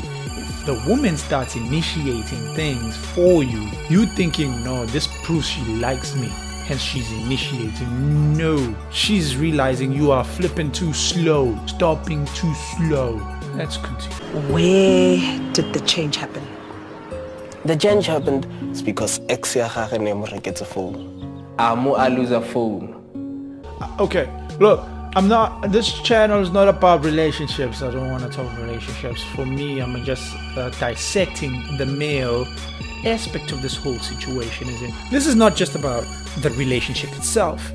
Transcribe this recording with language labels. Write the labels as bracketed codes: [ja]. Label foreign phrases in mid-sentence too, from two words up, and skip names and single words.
[en] If the woman starts initiating things for you, you thinking, no, this proves she likes me, hence she's initiating. No, she's realizing you are flipping too slow, stopping too slow. Let's continue. Where did the change happen? The change happened is because ex [tn] ya gage ne mo reketse [en] phone. I lose a phone. Okay, look, this channel is not about relationships. I don't want to talk relationships. For me, I'm just dissecting the male aspect of this whole situation. This is not just about the relationship itself.